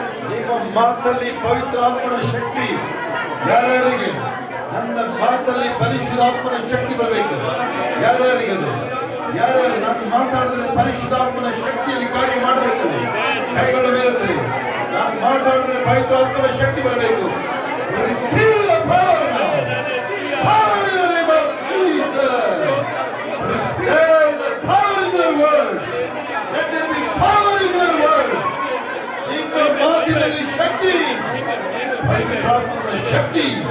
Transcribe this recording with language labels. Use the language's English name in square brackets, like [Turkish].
[Kannada] ನಿಮ್ಮ ಮಾತಲ್ಲಿ ಪವಿತ್ರ ಆತ್ಮನ ಶಕ್ತಿ. ಯಾರ್ಯಾರಿಗೆ ನನ್ನ ಮಾತಲ್ಲಿ ಪರಿಶುದ್ಧಾತ್ಮನ ಶಕ್ತಿ ಬರಬೇಕು? ಯಾರ್ಯಾರಿಗೆ ಅದು? ಯಾರ್ಯಾರು ನಾನು ಮಾತಾಡಿದ್ರೆ ಪರಿಶುದ್ಧಾತ್ಮನ ಶಕ್ತಿಯಲ್ಲಿ ಕಾರ್ಯ ಮಾಡಬೇಕು? ಕೈಗಳ ಮೇಲೆ ನಾನು ಮಾತಾಡಿದ್ರೆ ಪವಿತ್ರ ಆತ್ಮನ ಶಕ್ತಿ ಬರಬೇಕು. [English] Receive the power now. Power in the name of Jesus. Receive the power in the word. Let there be power in the word. [Kannada] ನಿಮ್ಮ ಮಾತಿನಲ್ಲಿ ಶಕ್ತಿ, ಪವಿತ್ರಾತ್ಮನ ಶಕ್ತಿ.